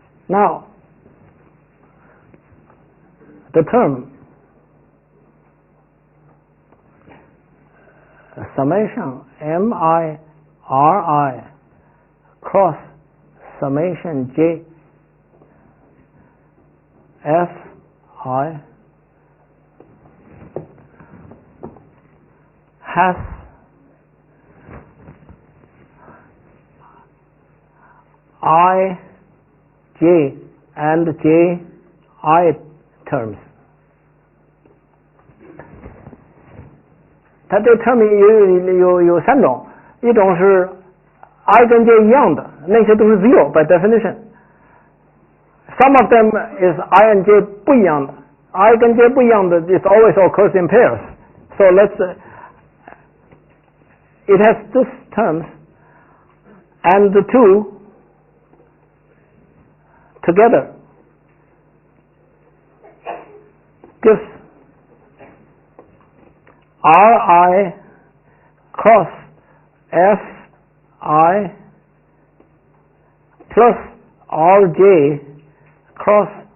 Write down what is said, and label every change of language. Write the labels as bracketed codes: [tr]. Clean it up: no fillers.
[en] Now, the term summation mi ri cross summation j f I has I, J and J I terms. [zh] 它这个 term 有三种，一种是 I 跟 J 一样的，那些都是 [en] zero by definition. Some of them is I and J [zh] 不一样的， I 跟 J 不一样的 [en] it always occurs in pairs. So it has these terms and the two together gives Ri cross Fi plus Rj cross,